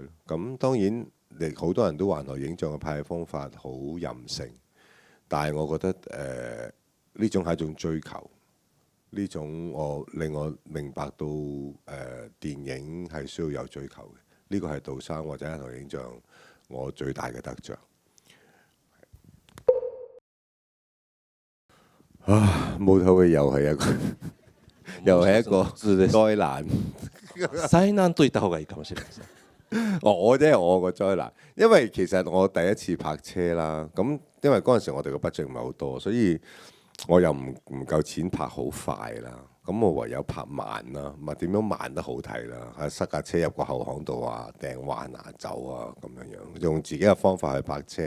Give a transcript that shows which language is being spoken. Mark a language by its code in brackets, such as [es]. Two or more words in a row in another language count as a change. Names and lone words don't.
[yue] 咁當然，好多人都話銀河影像嘅拍嘅方法好任性，但係我覺得呢種係一種追求，呢種令我明白到電影係需要有追求嘅。呢個係杜生或者銀河影像我最大嘅得着。冇頭嘅又係一個又係一個災難。 [ja] 災難と言った方がいいかもしれません。 [yue] 我個災難，因為其實我第一次拍車啦，咁因為嗰陣時我哋個 budget 唔係好多，所以我又唔夠錢拍好快啦。咁我唯有拍慢啦，咪點樣慢得好睇啦？塞架車入個後巷度啊，掟彎啊走啊咁樣樣，用自己嘅方法去拍車。